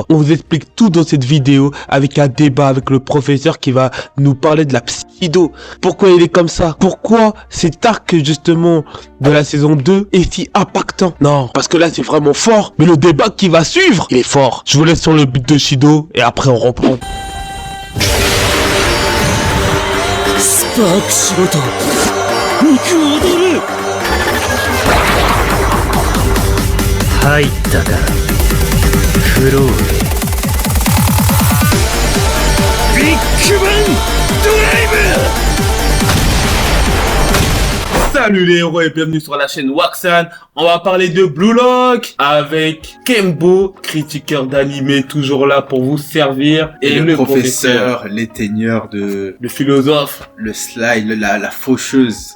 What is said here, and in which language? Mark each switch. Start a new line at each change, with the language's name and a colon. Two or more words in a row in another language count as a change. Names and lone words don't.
French: On vous explique tout dans cette vidéo avec un débat avec le professeur qui va nous parler de la Shido. Pourquoi il est comme ça? Pourquoi cet arc justement de la saison 2 est si impactant? Non, parce que là c'est vraiment fort. Mais le débat qui va suivre, il est fort. Je vous laisse sur le but de Shido et après on reprend.
Japanese: スパークしろと肉踊る入ったかフロービッグバンドライブ
French: Salut les héros et bienvenue sur la chaîne Waxan. On va parler de Blue Lock avec Kembo, critiqueur d'anime, toujours là pour vous servir. Et le professeur, l'éteigneur de... Le philosophe. Le slide, la faucheuse.